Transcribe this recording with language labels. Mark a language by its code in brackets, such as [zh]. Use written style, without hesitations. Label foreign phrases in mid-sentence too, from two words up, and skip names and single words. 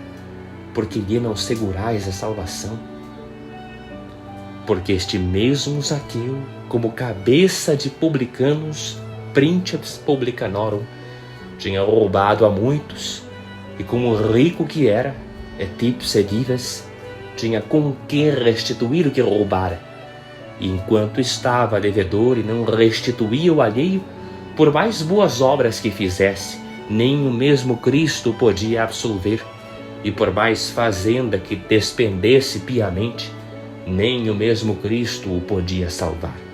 [pt] Porque lhe não segurais a salvação? Porque este mesmo Zaqueu, como cabeça de publicanos, [la] princeps publicanorum, [pt] tinha roubado a muitos, e como rico que era, [la] et ipse dives, [pt] tinha com que restituir o que roubara. E enquanto estava devedor e não restituía o alheio, por mais boas obras que fizesse, nem o mesmo Cristo podia absolver. E por mais fazenda que despendesse piamente, nem o mesmo Cristo o podia salvar.